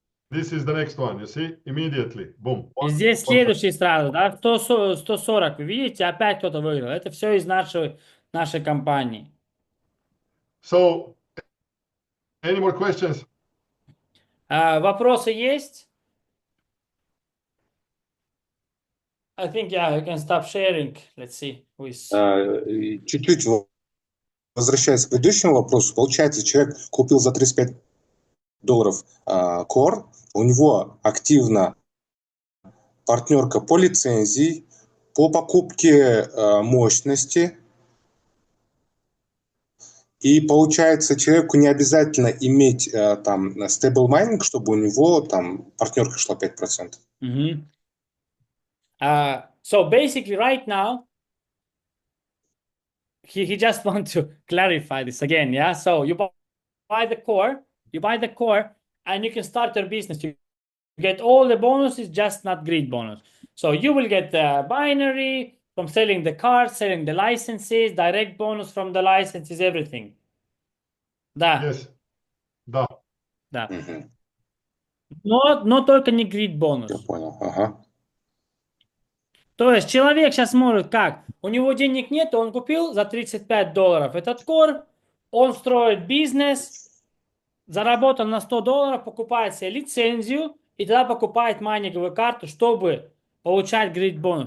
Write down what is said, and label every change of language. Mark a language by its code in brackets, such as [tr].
[en] This is the next one, you see, immediately, boom. [ru] И здесь следующий сразу, да, 140, вы видите, опять кто-то выиграл. Это все из нашей компании. [en] So, any more questions? [ru] Вопросы есть? [en] I think, yeah, you can stop sharing. Let's see. [ru] Чуть-чуть возвращаясь к предыдущему вопросу, получается, человек купил за $35 Core, у него активна партнерка по лицензии, по покупке мощности, и получается, человеку не обязательно иметь там stable mining, чтобы у него там партнерка шла 5%. [en] So basically, right now, he just want to clarify this again, yeah? So you buy the core, and you can start your business. You get all the bonuses, just not grid bonus. So you will get the binary from selling the cards, selling the licenses, direct bonus from the licenses, everything. [ru] Да. [en] Yes. [ru] Да. Да. Но только не grid Я бонус. понял, ага. То есть человек сейчас может как? У него денег нет, он купил за $35 этот кор, он строит бизнес, заработал на $100, покупает себе лицензию и тогда покупает майнинговую карту, чтобы получать грид бонус.